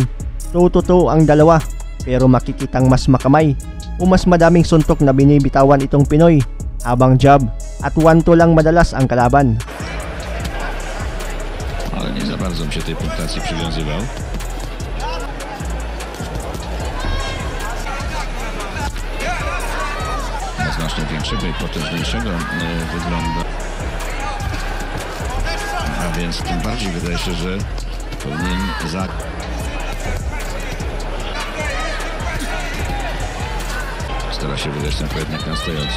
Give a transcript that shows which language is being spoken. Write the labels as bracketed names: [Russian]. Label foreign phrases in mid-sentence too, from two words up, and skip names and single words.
[Filipino] 2-2 ang dalawa, pero makikitang mas makamay o mas madaming suntok na binibitawan itong Pinoy, habang jab at 1-2 lang madalas ang kalaban. [Polish] Ale nie za bardzo mi się tej punktacji przywiązywał. Na znacznie większego i potężniejszego wygląda. A więc tym bardziej wydaje się, że powinien stara się wydać ten pojedynek na stojąco.